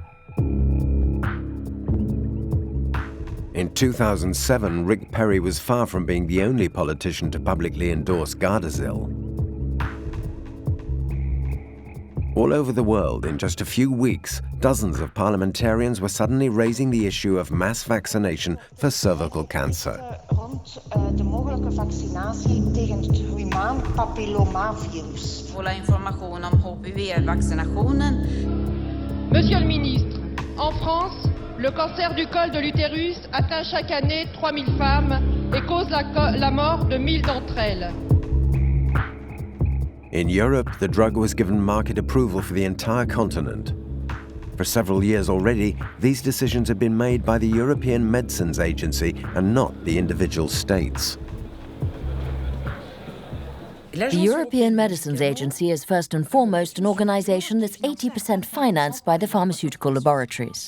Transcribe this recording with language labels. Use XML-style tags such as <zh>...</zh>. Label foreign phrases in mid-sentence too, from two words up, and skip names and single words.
<en>In 2007, Rick Perry was far from being the only politician to publicly endorse Gardasil. All over the world, in just a few weeks, dozens of parliamentarians were suddenly raising the issue of mass vaccination for cervical cancer.</en> <nl>De mogelijke vaccinatie tegen het humaan papillomavirus.</nl> <sv>Volla information om HPV-vaccinationen.</sv> <fr>Monsieur le ministre, en France, le cancer du col de l'utérus atteint chaque année 3000 femmes et cause la mort de 1000 d'entre elles.</fr> <en>In Europe, the drug was given market approval for the entire continent. For several years already, these decisions had been made by the European Medicines Agency and not the individual states. The European Medicines Agency is first and foremost an organization that's 80% financed by the pharmaceutical laboratories.</en>